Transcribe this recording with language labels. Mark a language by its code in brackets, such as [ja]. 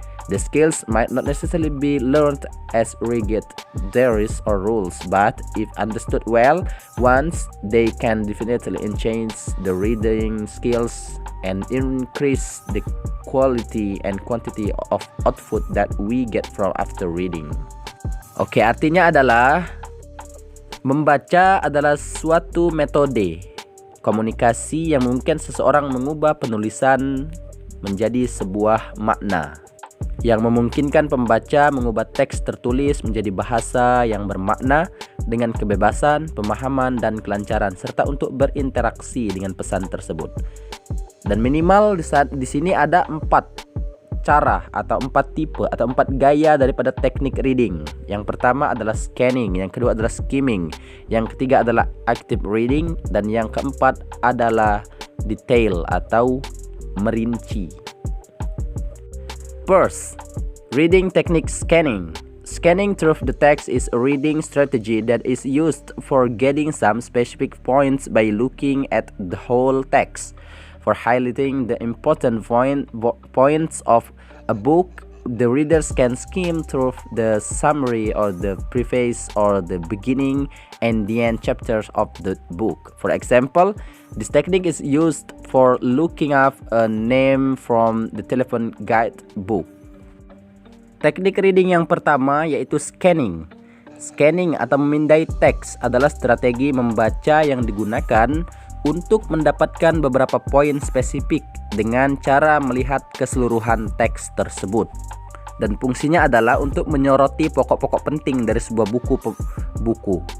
[en] The skills might not necessarily be learned as rigid theories or rules, but if understood well, once they can definitely enhance the reading skills and increase the quality and quantity of output that we get from after reading. [id] Oke, artinya adalah membaca adalah suatu metode komunikasi yang mungkin seseorang mengubah penulisan menjadi sebuah makna, yang memungkinkan pembaca mengubah teks tertulis menjadi bahasa yang bermakna dengan kebebasan, pemahaman, dan kelancaran, serta untuk berinteraksi dengan pesan tersebut. Dan minimal di sini ada 4 cara atau 4 tipe atau 4 gaya daripada teknik reading. Yang pertama adalah scanning, yang kedua adalah skimming, yang ketiga adalah active reading, dan yang keempat adalah detail atau merinci. [en] First, reading technique scanning. Scanning through the text is a reading strategy that is used for getting some specific points by looking at the whole text. For highlighting the important points of a book, the readers can skim through the summary or the preface or the beginning and the end chapters of the book. For example, this technique is used for looking up a name from the telephone guide book. [id] Teknik reading yang pertama yaitu scanning. Scanning atau memindai teks adalah strategi membaca yang digunakan untuk mendapatkan beberapa poin spesifik dengan cara melihat keseluruhan teks tersebut. Dan fungsinya adalah untuk menyoroti pokok-pokok penting dari sebuah buku.